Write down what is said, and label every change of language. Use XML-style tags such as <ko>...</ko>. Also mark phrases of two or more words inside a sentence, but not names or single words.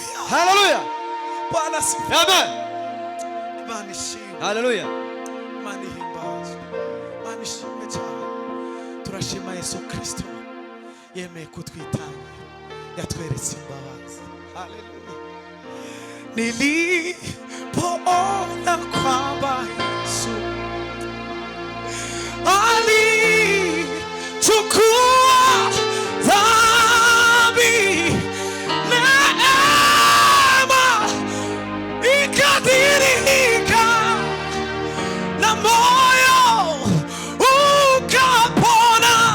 <sw>Hallelujah. Bwana asifiwe. Amen.</sw> <rw>Imana ishimwe. Hallelujah. Imana ihimbazwe. Imana ishimwe cyane. Turashima Yesu Kristo yemeye kutwitanga, yatweretse imbabazi. Haleluya.</rw> <sw>Nilipoona kwamba Yesu alichukua dhambi, neema ikadhihirika na moyo ukapona.</sw>